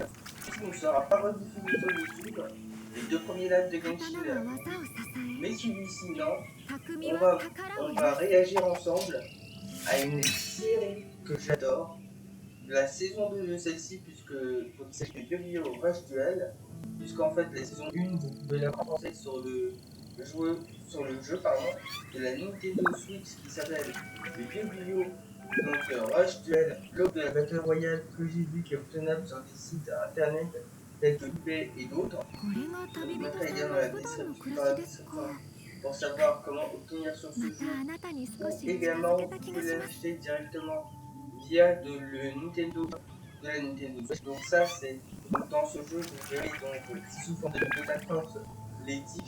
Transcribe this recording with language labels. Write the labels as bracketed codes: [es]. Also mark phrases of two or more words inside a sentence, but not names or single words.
[fr] Ici, on ne sera pas rediffusé sur YouTube. Les deux premiers lives de Genshin mais celui-ci non. [ja] 匠 [fr] On [ja] は [fr] va, [ja] 宝を [fr] on [ja] 得 [fr] va [ja] す [fr] réagir ensemble à une série que j'adore, de la saison 2 de celle-ci, puisque donc, c'est de Yu-Gi-Oh! Rush Duel, puisqu'en fait la saison 1 vous pouvez la commencer sur le jeu de la Nintendo Switch qui s'appelle le Yu-Gi-Oh! Donc Rush Duel, lors de la Battle Royale que j'ai vu qui est obtenable sur des sites internet tels que eBay et d'autres. [ja] これが [fr] Je [ja] 旅 [fr] vous [ja] 人 [fr] mettrai [ja] さ [fr] lien [ja] ん [fr] dans [ja] の [fr] la [ja] 普段の [fr] description, [ja] 暮 [fr] dans [ja] ら [fr] la [ja] しですか [fr] description pour savoir comment obtenir sur [ja] ま [fr] ce [ja] た [fr] jeu. [ja] あなたに少 [fr] Ou [ja] し近づ [fr] également, [ja] け [fr] vous [ja] た気 [fr] pouvez [ja] がします [fr] l'acheter directement via le Nintendo, de la Nintendo Switch. Donc ça, c'est donc dans ce jeu, vous verrez donc sous forme de bibliothèque les